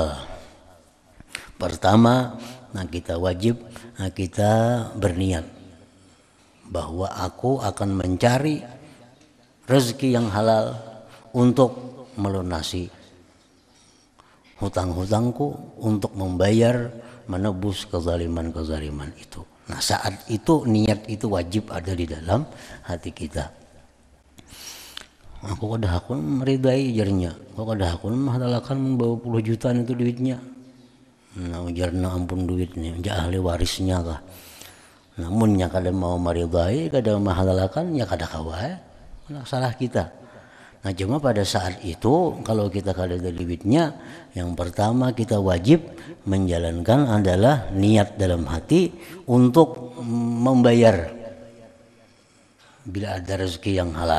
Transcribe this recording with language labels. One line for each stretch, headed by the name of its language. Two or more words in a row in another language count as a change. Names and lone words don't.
Indonesian: Pertama, kita wajib kita berniat bahwa aku akan mencari rezeki yang halal untuk melunasi hutang-hutangku, untuk membayar, menebus kezaliman itu. Nah, saat itu niat itu wajib ada di dalam hati kita. Aku meridai jarnya. Aku menghalalkan membawa 10 jutaan itu duitnya.
Banjar: Nah, ujarna ampun duitnya, ahli warisnya kah. Namun nya kada mau meridai, kada menghalalkan, ya kada kawai.
Indonesian: Nah, salah kita. Nah, cuma pada saat itu kalau kita kada ada duitnya, yang pertama kita wajib menjalankan adalah niat dalam hati untuk membayar bila ada rezeki yang halal.